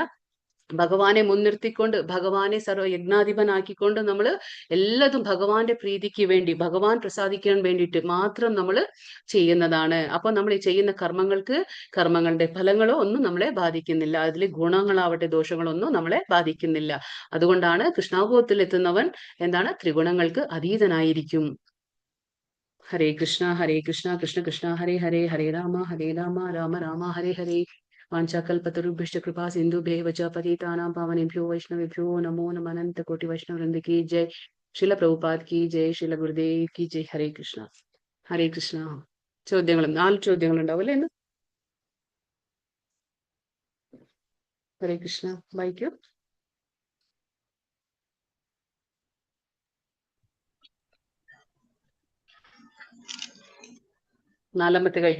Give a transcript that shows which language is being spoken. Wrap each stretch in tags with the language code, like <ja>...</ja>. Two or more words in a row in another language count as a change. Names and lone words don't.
<ml>ഭഗവാനെ മുൻനിർത്തിക്കൊണ്ട് ഭഗവാനെ സർവയജ്ഞാധിപനാക്കിക്കൊണ്ട് നമ്മൾ എല്ലാതും ഭഗവാന്റെ പ്രീതിക്ക് വേണ്ടി ഭഗവാൻ പ്രസാദിക്കാൻ വേണ്ടിയിട്ട് മാത്രം നമ്മൾ ചെയ്യുന്നതാണ്. അപ്പൊ നമ്മൾ ഈ ചെയ്യുന്ന കർമ്മങ്ങളുടെ ഫലങ്ങളോ ഒന്നും നമ്മളെ ബാധിക്കുന്നില്ല. അതിൽ ഗുണങ്ങളാവട്ടെ ദോഷങ്ങളോ ഒന്നും നമ്മളെ ബാധിക്കുന്നില്ല. അതുകൊണ്ടാണ് കൃഷ്ണാവബോധത്തിൽ എത്തുന്നവൻ എന്താണ് ത്രിഗുണങ്ങൾക്ക് അതീതനായിരിക്കും. ഹരേ കൃഷ്ണ കൃഷ്ണ കൃഷ്ണ ഹരേ ഹരേ, ഹരേ രാമ രാമ രാമ ഹരേ ഹരേ.</ml> <sa>वाञ्छाकल्पतरुभ्यश्च कृपा सिन्धुभ्यैव च पतितानां पावनेभ्यो वैष्णवेभ्यो नमो नमः।</sa> <hi>अनंत कोटि वैष्णव वृंद की जय। शिल प्रभुपाद की जय। शिल गुरुदेव की जय। हरे कृष्ण.</hi> <ml>ചോദ്യങ്ങൾ 4 ചോദ്യങ്ങൾ ഉണ്ടാവില്ലേ ഇന്ന്? ഹരേ കൃഷ്ണ. വായിക്കൂ. നാലാമത്തെ കഴിഞ്ഞോ?</ml>